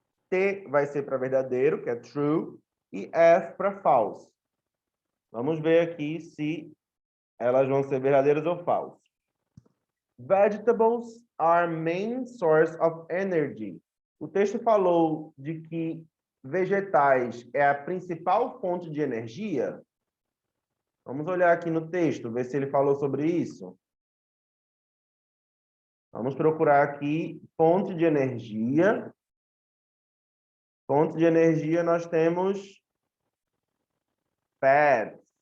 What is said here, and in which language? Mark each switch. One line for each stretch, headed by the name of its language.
Portuguese: T vai ser para verdadeiro, que é true, e F para false. Vamos ver aqui se elas vão ser verdadeiras ou falsas.
English: Vegetables are main source of energy.
Portuguese: O texto falou de que vegetais é a principal fonte de energia. Vamos olhar aqui no texto, ver se ele falou sobre isso. Vamos procurar aqui fonte de energia. Fonte de energia nós temos fats.